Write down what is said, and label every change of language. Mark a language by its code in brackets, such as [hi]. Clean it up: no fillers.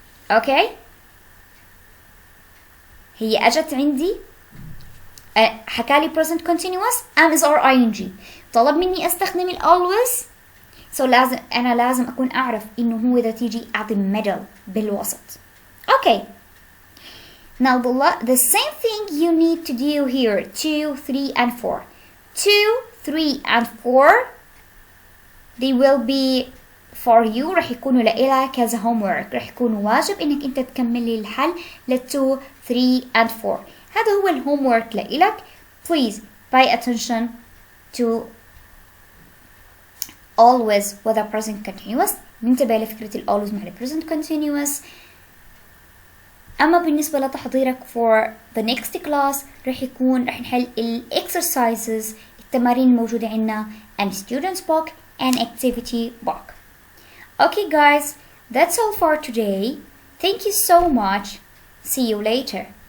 [ar] أوكي؟ هي أجت عندي حكالي present continuous am is or ing، طلب مني أستخدم ال always، so أنا لازم أكون أعرف إنه هو إذا تيجي [en] at the middle [ar] بالوسط. Okay. [en] Now the same thing you need to do here. 2, 3 and 4. 2, 3 and 4 they will be for you. [ar] رح يكونوا لإلك [en] as a homework. [ar] رح يكونوا واجب إنك أنت تكملي الحل ل 2, 3 and 4. هذا هو الهومورك لإلك. [en] Please pay attention to always with a present continuous. [ar] ننتبه لفكرة ال always مع ال present continuous. أما بالنسبة لتحضيرك [en] for the next class [ar] رح نحل ال exercises التمارين الموجودة عندنا [en] and students book and activity book. Okay guys, that's all for today. Thank you so much. See you later.